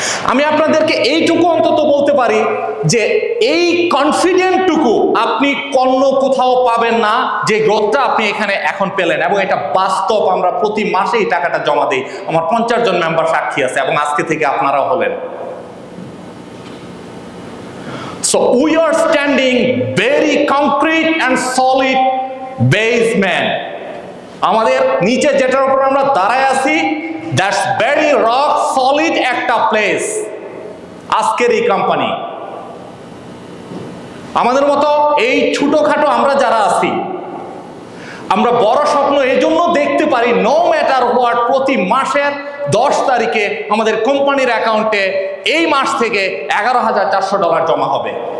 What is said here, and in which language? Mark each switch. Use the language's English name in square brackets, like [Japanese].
[Bangla] আমি আপনাদেরকে এইটুকু অন্তত বলতে পারি যে এই কনফিডেন্টটুকু আপনি অন্য কোথাও পাবেন না, যে গ্রোথটা আপনি এখানে এখন পেলেন। এবং এটা বাস্তব, আমরা প্রতি মাসে এই টাকাটা জমা দিই। আমার 50 জন মেম্বার সাক্ষী আছে এবং আজকে থেকে আপনারাও হলেন। [English] So we are standing very concrete and solid basement. [Bangla] আমাদের নিচে যেটার উপর আমরা দাঁড়ায় আছি, [English] that's very rock solid [Bangla] একটা প্লেস। আজকের এই কোম্পানি, আমাদের মতো এই ছোটখাটো আমরা যারা আছি, আমরা বড় স্বপ্ন এই জন্য দেখতে পারি, [English] no matter what, [Bangla] প্রতি মাসের 10 তারিখে আমাদের কোম্পানির অ্যাকাউন্টে এই মাস থেকে $11,400 জমা হবে।